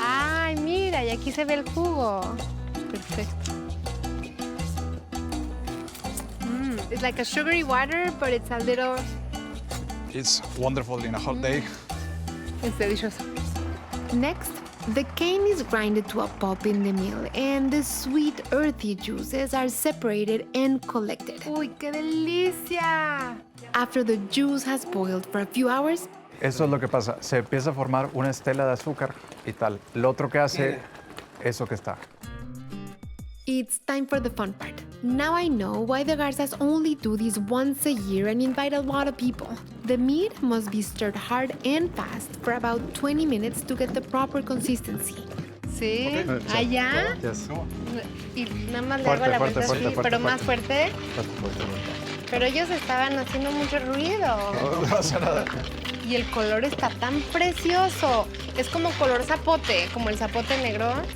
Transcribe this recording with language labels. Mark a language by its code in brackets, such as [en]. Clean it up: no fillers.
[es] Ay, mira, y aquí se ve el jugo. Perfecto. [en] It's like a sugary water, but it's a little... It's wonderful in a hot day. It's delicious. Next, the cane is grinded to a pulp in the mill, and the sweet, earthy juices are separated and collected. [es] Uy, qué delicia. [en] After the juice has boiled for a few hours, [es] Eso es lo que pasa. Se empieza a formar una estela de azúcar y tal. Lo otro que hace, eso que está. [en] it's time for the fun part. Now I know why the Garzas only do this once a year and invite a lot of people. The meat must be stirred hard and fast for about 20 minutes to get the proper consistency. [es] Sí, allá. [en] Yes. [es] Y nada más le hago la vuelta así, pero más fuerte. Pero ellos estaban haciendo mucho ruido. No pasa nada. Y el color está tan precioso. Es como color zapote, como el zapote negro.